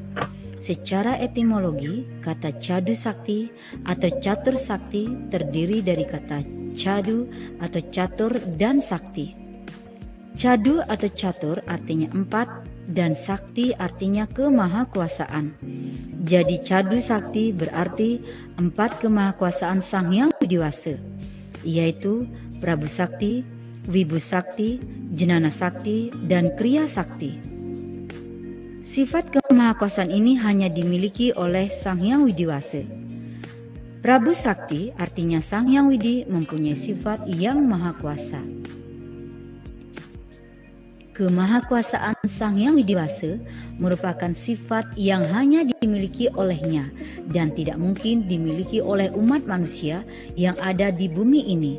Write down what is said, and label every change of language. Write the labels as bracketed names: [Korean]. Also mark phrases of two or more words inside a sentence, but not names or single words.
[Indonesian] Secara etimologi, kata cadu sakti atau catur sakti terdiri dari kata cadu atau catur dan sakti. Cadu atau catur artinya 4 dan sakti artinya kemahakuasaan. Jadi cadu sakti berarti 4 kemahakuasaan Sang Hyang Widiwasa, yaitu Prabu Sakti, Wibu Sakti, Jnana Sakti, dan Kriya Sakti. Sifat kemahakuasaan ini hanya dimiliki oleh Sang Hyang Widiwasa. Prabu Sakti artinya Sang Hyang Widi mempunyai sifat yang maha kuasa. Kemahakuasaan Sang Hyang Widiwasa merupakan sifat yang hanya dimiliki olehnya dan tidak mungkin dimiliki oleh umat manusia yang ada di bumi ini.